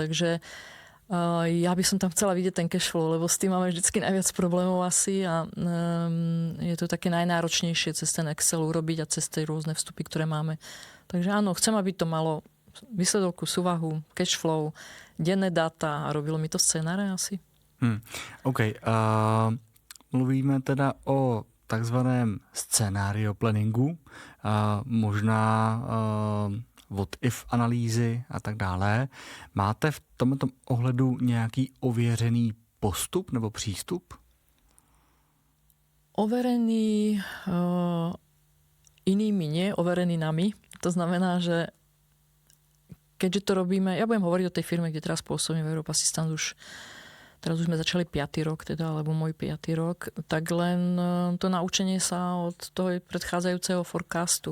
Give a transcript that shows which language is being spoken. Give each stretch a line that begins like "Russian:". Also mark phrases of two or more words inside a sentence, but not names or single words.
Slovak: Takže ja by som tam chcela vidieť ten cash flow, lebo s tým máme vždycky najviac problémov asi a je to také najnáročnejšie cez ten Excel urobiť a cez tie rôzne vstupy, ktoré máme. Takže áno, chcem, aby to malo výsledovku, súvahu, cash flow, denné dáta a robilo mi to scénáre asi. OK.
Czech: Mluvíme teda o takzvaném scénário planningu, možná
English: what if
Czech: analýzy a tak dále. Máte v tomto ohledu nějaký ověřený postup nebo přístup?
Slovak: Overený inými nie, overený nami. To znamená, že keďže to robíme, ja budem hovoriť o tej firme, kde teraz pôsobím v Europe Assistance teraz už sme začali 5. rok, teda, alebo môj 5. rok, tak len to naučenie sa od toho predchádzajúceho forecastu.